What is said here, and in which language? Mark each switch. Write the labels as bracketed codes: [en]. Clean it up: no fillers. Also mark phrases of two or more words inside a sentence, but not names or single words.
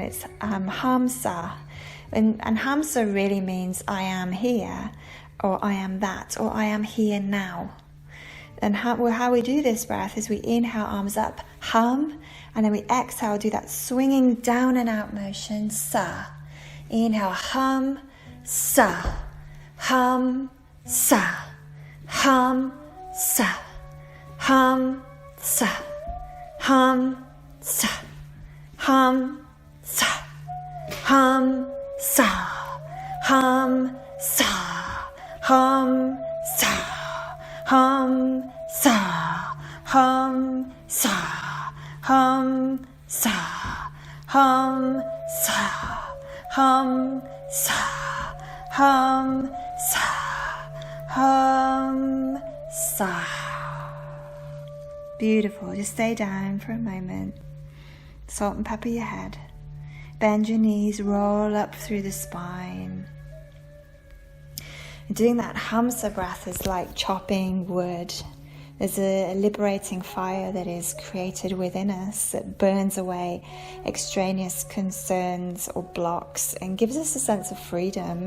[en] It's Hamsa. And Hamsa really means I am here, or I am that, or I am here now. And how we do this breath is we inhale, arms up, hum, and then we exhale, do that swinging down and out motion, sa. [sa] Inhale, हं सः हं सः हं सः हं, सः हं सः हं सः हं सः हं सः हं सः हं सः हं सः हं सः हं सः हं सः हं सः हं सः. [en] Beautiful. Just stay down for a moment. Salt and pepper your head. Bend your knees, roll up through the spine. And doing that hamsa breath is like chopping wood. There's a liberating fire that is created within us that burns away extraneous concerns or blocks and gives us a sense of freedom.